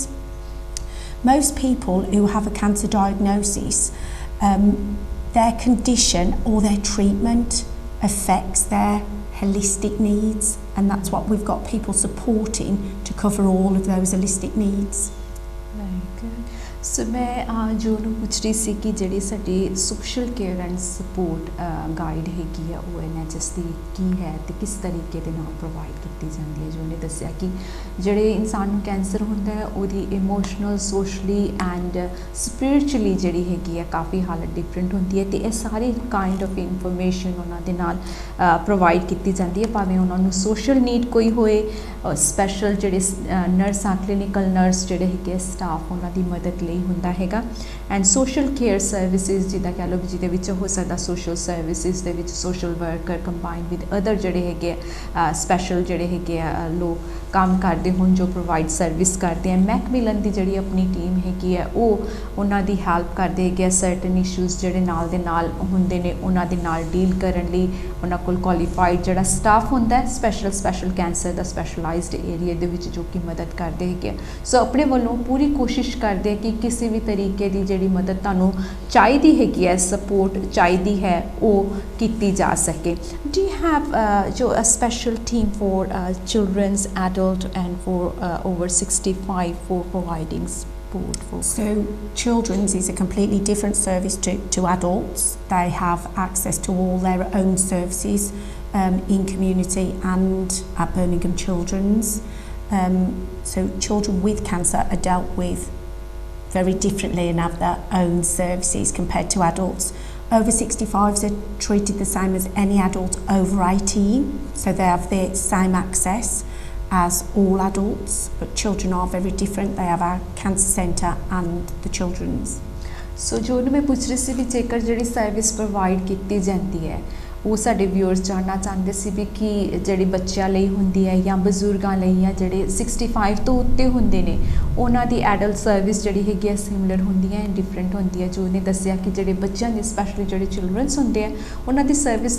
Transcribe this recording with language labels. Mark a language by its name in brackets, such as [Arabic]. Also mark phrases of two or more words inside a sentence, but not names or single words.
[English] Most people who have a cancer diagnosis, their condition or their treatment affects their holistic needs, and that's what we've got people supporting to cover all of those holistic needs. Very good. [Punjabi] So ਮੈਂ ਜੋ ਪੁੱਛ ਰਹੀ ਸੀ ਕਿ ਜਿਹੜੀ ਸਾਡੀ [English] social care and support guide [Punjabi] ਹੈਗੀ ਹੈ ਵੋ NHS ਦੀ ਕੀ ਹੈ ਤੇ ਕਿਸ ਤਰੀਕੇ ਦੇ ਨਾਲ ਪ੍ਰੋਵਾਈਡ ਕੀ ਜਾਤੀ ਹੈ। ਜੋ ਉਨ੍ਹੇਂ ਦੱਸਿਆ ਕਿ ਜਿਹੜੇ ਇਨਸਾਨ ਨੂੰ ਕੈਂਸਰ ਹੁੰਦਾ ਹੈ ਓਦੀ [English] emotional, socially and spiritually [Punjabi] ਜਿਹੜੀ ਹੈਗੀ ਹੈ ਕਾਫ਼ੀ ਹਾਲਤ ਡਿਫਰੈਂਟ ਹੋਂਦੀ ਹੈ, ਤੇ ਯੇ ਸਾਰੀ [English] kind of information [Punjabi] ਉਨ੍ਹਾਂ ਦੇ ਨਾਲ ਪ੍ਰੋਵਾਈਡ ਕੀ ਜਾਤੀ ਹੈ, ਭਾਵੇਂ ਉਨ੍ਹਾਂ ਨੂੰ [English] social need [Punjabi] ਕੋਈ ਹੋਏ, ਸਪੈਸ਼ਲ ਜਿਹੜੇ ਨਰਸਾਂ [English] clinical nurse [Punjabi] ਜਿਹੜੇ ਹੈਗੇ ਸਟਾਫ ਉਨ੍ਹਾਂ ਦੀ ਮਦਦ ਲਈ ਹੁੰਦਾ ਹੈਗਾ [English] and social care services [Punjabi] ਜਿੱਦਾਂ ਕਹਿ ਲਓ ਵੀ ਜਿਹਦੇ ਵਿੱਚ ਹੋ ਸਕਦਾ [English] social services [Punjabi] ਦੇ ਵਿੱਚ [English] social worker combine with other [Punjabi] ਜਿਹੜੇ ਹੈਗੇ ਸਪੈਸ਼ਲ ਜਿਹੜੇ ਹੈਗੇ ਆ ਲੋਕ ਕੰਮ ਕਰਦੇ ਹੋਣ ਜੋ [English] provide service [Punjabi] ਕਰਦੇ ਆ ਮੈਕਮਿਲਨ ਦੀ ਜਿਹੜੀ ਆਪਣੀ ਟੀਮ ਹੈਗੀ ਹੈ ਉਹ ਉਹਨਾਂ ਦੀ ਹੈਲਪ ਕਰਦੇ ਹੈਗੇ ਆ [English] certain issues [Punjabi] ਜਿਹੜੇ ਨਾਲ ਦੇ ਨਾਲ ਹੁੰਦੇ ਨੇ ਉਹਨਾਂ ਦੇ ਨਾਲ ਡੀਲ ਕਰਨ ਲਈ ਉਹਨਾਂ ਕੋਲ ਕੁਆਲੀਫਾਈਡ ਜਿਹੜਾ ਸਟਾਫ ਹੁੰਦਾ ਸਪੈਸ਼ਲ ਕੈਂਸਰ ਦਾ [English] specialized area [Punjabi] ਦੇ ਵਿੱਚ ਜੋ ਕਿ ਮਦਦ ਕਰਦੇ ਹੈਗੇ ਸੋ ਆਪਣੇ ਵੱਲੋਂ ਪੂਰੀ ਕੋਸ਼ਿਸ਼ ਕਰਦੇ ਕਿ ਕਿਸੇ ਵੀ ਤਰੀਕੇ ਦੀ ਜਿਹੜੀ ਮਦਦ ਤੁਹਾਨੂੰ ਚਾਹੀਦੀ ਹੈਗੀ ਹੈ ਸਪੋਰਟ ਚਾਹੀਦੀ ਹੈ ਉਹ ਕੀਤੀ ਜਾ ਸਕੇ [English] do you have [Punjabi] ਜੋ [English] a special team for children's adult and for over 65 for providing support for so children's is a completely different service to adults. They have access to all their own services in community and at Birmingham Children's. So children with cancer are dealt with very differently and have their own services compared to adults. Over 65s are treated the same as any adult over 18, so they have the same access as all adults, but children are very different. They have our cancer centre and the children's. [Punjabi] So ਜੋ ਮੈਂ ਪੁੱਛ ਰਹੀ ਸੀ ਵੀ ਜੇਕਰ ਜਿਹੜੀ [English] service provide [Punjabi] ਕੀਤੀ ਜਾਂਦੀ ਹੈ ਉਹ ਸਾਡੇ ਵਿਊਅਰਸ ਜਾਣਨਾ ਚਾਹੁੰਦੇ ਸੀ ਵੀ ਕਿ ਜਿਹੜੀ ਬੱਚਿਆਂ ਲਈ ਹੁੰਦੀ ਹੈ ਜਾਂ ਬਜ਼ੁਰਗਾਂ ਲਈ ਜਾਂ ਜਿਹੜੇ 65 ਤੋਂ ਉੱਤੇ ਹੁੰਦੇ ਨੇ ਉਹਨਾਂ ਦੀ [English] adult service [Punjabi] ਜਿਹੜੀ ਹੈਗੀ ਹੈ ਸਿਮਿਲਰ ਹੁੰਦੀ ਹੈ ਡਿਫਰੈਂਟ ਹੁੰਦੀ ਹੈ ਜੋ ਉਹਨੇ ਦੱਸਿਆ ਕਿ ਜਿਹੜੇ ਬੱਚਿਆਂ ਦੀ ਸਪੈਸ਼ਲੀ ਜਿਹੜੇ ਚਿਲਡਰਨਸ ਹੁੰਦੇ ਆ ਉਹਨਾਂ ਦੀ ਸਰਵਿਸ